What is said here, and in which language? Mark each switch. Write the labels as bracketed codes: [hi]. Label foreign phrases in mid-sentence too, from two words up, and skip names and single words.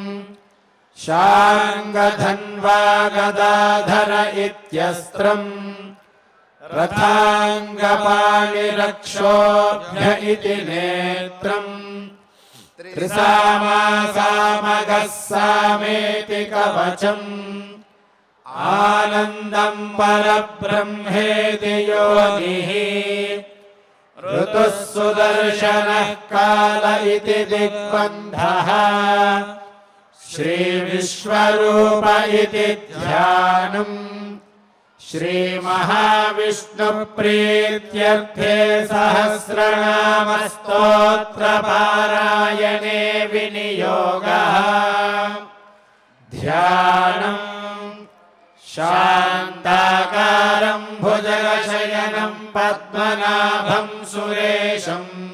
[sa] శార్ంగధన్వా గదాధర ఇత్యస్త్రం రథాంగపాణిరక్షోభ్య ఇతి నేత్రం త్రిసామాసామగస్సామేతి కవచం ఆనందం పరబ్రహ్మేతి యోనిః ఋతుః సుదర్శనః కాల ఇతి దిగ్బంధః శ్రీ విశ్వరూప ఇతి ధ్యానం श्रीमहाविष्णुप्रीत्यर्थे सहस्रनामस्तोत्रपारायणे विनियोगः। ध्यानम् शान्ताकारं भुजगशयनं पद्मनाभं सुरेशं